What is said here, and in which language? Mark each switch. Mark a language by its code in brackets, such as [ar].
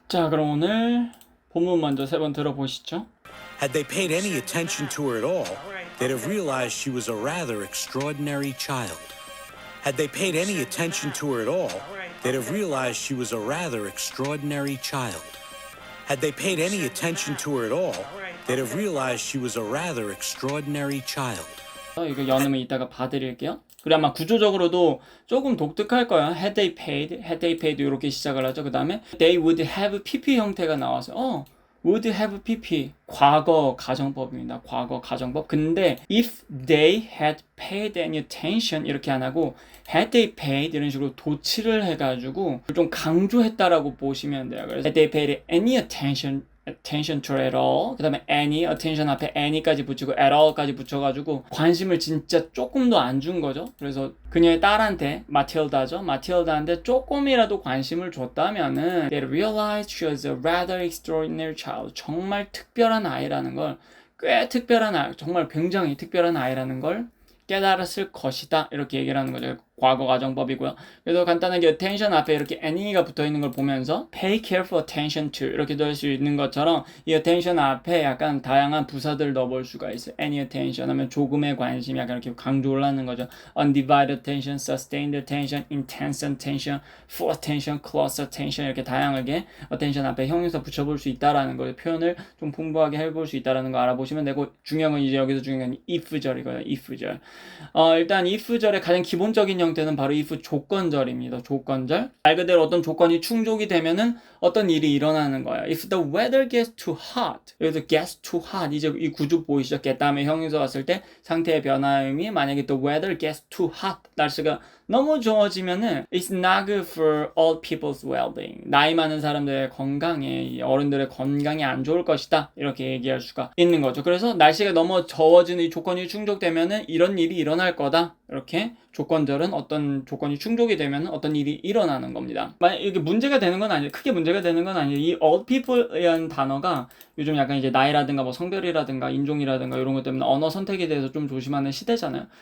[ko] 자, 그럼 오늘 본문 먼저 세 번 들어보시죠. [en] Had they paid any attention to her at all, they'd have realized she was a rather extraordinary child. Had they paid any attention to her at all, they'd have realized she was a rather extraordinary child. Had they paid any attention to her at all, they'd have realized she was a rather extraordinary child. [ko] 이거 연음을 이따가 봐드릴게요. 그리고 아마 구조적으로도 조금 독특할 거예요. [en] Had they paid [ko] 이렇게 시작을 하죠. 그 다음에 [en] they would have PP [ko] 형태가 나와서 would have PP 과거 가정법입니다. 과거 가정법. 근데 [en] if they had paid any attention [ko] 이렇게 안 하고 [en] had they paid [ko] 이런 식으로 도치를 해가지고 좀 강조했다라고 보시면 돼요. [en] 그래서 had they paid any attention to at all. [ko] 그 다음에 any, attention 앞에 any까지 붙이고 at all까지 붙여가지고 관심을 진짜 조금도 안 준 거죠. 그래서 그녀의 딸한테 마틸다죠. 마틸다한테 조금이라도 관심을 줬다면은 [en] they realized she was a rather extraordinary child. [ko] 정말 특별한 아이라는 걸, 꽤 특별한 아이, 정말 굉장히 특별한 아이라는 걸 깨달았을 것이다. 이렇게 얘기를 하는 거죠. 과거 가정법이고요. 그래서 간단하게 attention 앞에 이렇게 any가 붙어 있는 걸 보면서 [en] pay careful attention to [ko] 이렇게도 할 수 있는 것처럼 이 attention 앞에 약간 다양한 부사들을 넣어볼 수가 있어요. any attention 하면 조금의 관심 약간 이렇게 강조를 하는 거죠. [en] undivided attention, sustained attention, intense attention, full attention, close attention [ko] 이렇게 다양하게 attention 앞에 형용사 붙여볼 수 있다라는 걸 표현을 좀 풍부하게 해볼 수 있다라는 거 알아보시면 되고 중요한 건 이제 여기서 중요한 건 if절이거든요. if절. 일단 if절의 가장 기본적인 형태는 바로 if 조건절입니다. 조건절. 말 그대로 어떤 조건이 충족이 되면은 어떤 일이 일어나는 거예요. [en] If the weather gets too hot. 여기서 gets too hot. [ko] 이제 이 구조 보이시죠? get 다음에 형용사 왔을 때 상태의 변화음이 만약에 [en] the weather gets too hot. [ko] 날씨가 너무 좋아지면은 [en] it's not good for all people's well-being. [ko] 나이 많은 사람들의 건강에, 어른들의 건강에 안 좋을 것이다. 이렇게 얘기할 수가 있는 거죠. 그래서 날씨가 너무 더워지는 이 조건이 충족되면은 이런 일이 일어날 거다. 이렇게 조건절은 어떤 조건이 충족이 되면 어떤 일이 일어나는 겁니다. 만약 이게 문제가 되는 건 아니에요. 크게 문제가 되는 건 아니에요. 이 all people이라는 단어가 요즘 약간 이제 나이라든가 뭐 성별이라든가 인종이라든가 이런 것 때문에 언어 선택에 대해서 좀 조심하는 시대잖아요.